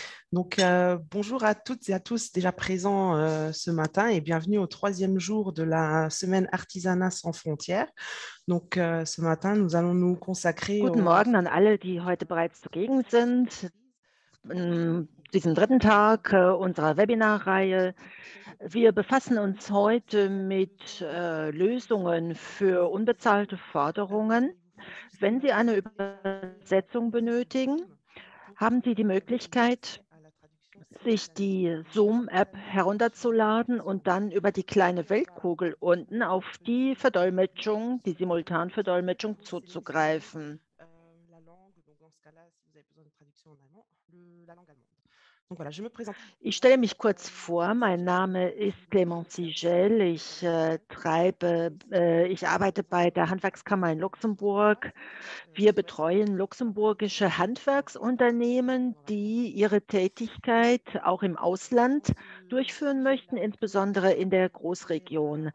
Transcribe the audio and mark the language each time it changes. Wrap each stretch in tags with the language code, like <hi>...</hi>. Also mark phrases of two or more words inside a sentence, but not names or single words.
<fr>Bonjour à toutes et à tous déjà présents ce matin et bienvenue au troisième jour de la semaine Artisanat sans frontières. Ce matin, nous allons nous consacrer</fr> <de>Guten</de> <fr>au...</fr> <de>Morgen an alle, die heute bereits zugegen sind. Diesem dritten Tag unserer Webinarreihe. Wir befassen uns heute mit Lösungen für unbezahlte Forderungen. Wenn Sie eine Übersetzung benötigen, haben Sie die Möglichkeit, sich die Zoom-App herunterzuladen und dann über die kleine Weltkugel unten auf die Verdolmetschung, die Simultanverdolmetschung zuzugreifen.</de> <fr>la langue. Donc, dans ce cas-là, si vous avez besoin de traduction en allemand, la langue allemande. Donc voilà, je me présente.</fr> <de>Ich stelle mich kurz vor. Mein Name ist Clémence Sigel. Ich arbeite bei der Handwerkskammer in Luxemburg. Wir betreuen luxemburgische Handwerksunternehmen, die ihre Tätigkeit auch im Ausland durchführen möchten, insbesondere in der Großregion.</de>